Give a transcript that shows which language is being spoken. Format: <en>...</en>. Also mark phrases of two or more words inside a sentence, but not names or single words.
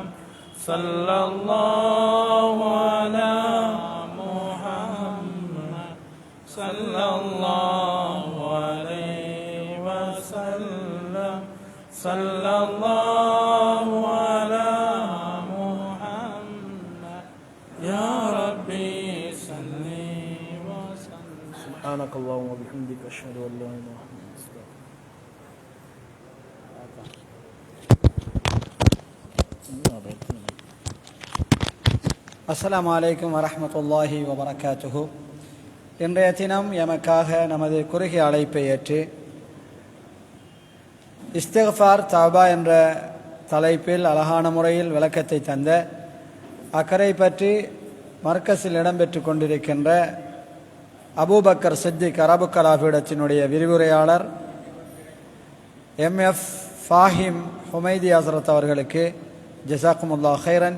<ar>صلى الله على محمد صلى الله عليه وسلم. صلى الله على محمد يا ربي صل وسلم. سبحانك اللهم وبحمدك أشهد أن لا إله إلا أنت أستغفرك. السلام عليكم ورحمة الله وبركاته.</ar> <ta>இன்றைய தினம் எமக்காக நமது குறுகிய அழைப்பை ஏற்று இஸ்திக்ஃபார் தௌபா என்ற தலைப்பில் அழகான முறையில் விளக்கத்தை தந்த அக்கறை பற்றி மர்கஸில் இடம்பெற்று கொண்டிருக்கின்ற அபூபக்கர் சித்திக் அரபு கலாபீடத்தினுடைய விரிவுரையாளர் எம்எஃப் ஃபாஹிம் ஹுமைதி ஹஸ்ரத் அவர்களுக்கு</ta> <ar>جزاكم الله خيرا.</ar>